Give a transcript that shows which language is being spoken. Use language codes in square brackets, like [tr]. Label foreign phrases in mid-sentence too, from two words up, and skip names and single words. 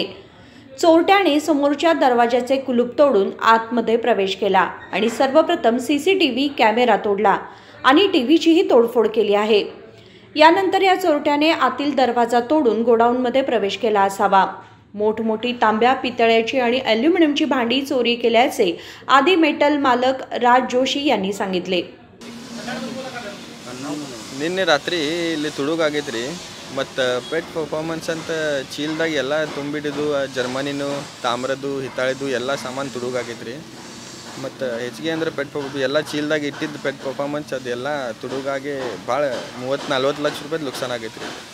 [mr] चोरट्याने समोरच्या दरवाजाचे कुलूप तोडून आतमध्ये प्रवेश केला आणि सर्वप्रथम CCTV कॅमेरा तोडला आणि टीव्हीचीही तोडफोड केली आहे. यानंतर या चोरट्याने आतील दरवाजा तोडून गोडाऊनमध्ये प्रवेश केला असावा. मोठमोठी तांब्या, पितळ्याची आणि ॲल्युमिनियमची भांडी चोरी केल्याचे आदी मेटल मालक राज जोशी यांनी सांगितले. [kn] ನಿನ್ನೆ ರಾತ್ರಿ ಇಲ್ಲಿ ತುಡುಗಾಗೈತ್ರಿ. ಮತ್ತು [en] pet performance [kn] ಅಂತ ಚೀಲ್ದಾಗ ಎಲ್ಲ ತುಂಬಿಡಿದು ಜರ್ಮನಿನು, ತಾಮ್ರದ್ದು, ಹಿತ್ತಾಳೆದು ಎಲ್ಲ ಸಾಮಾನು ತುಡುಗಾಗೈತ್ರಿ. ಮತ್ತು ಹೆಚ್ಚಿಗೆ ಅಂದ್ರೆ ಪೆಟ್ ಎಲ್ಲ ಚೀಲ್ದಾಗ ಇಟ್ಟಿದ್ದು [en] pet performance [kn] ಅದೆಲ್ಲ ತುಡುಗಾಗಿ ಭಾಳ 30-40 ಲಕ್ಷ ರೂಪಾಯಿ ನುಕ್ಸಾನ್ ಆಗೈತ್ರಿ.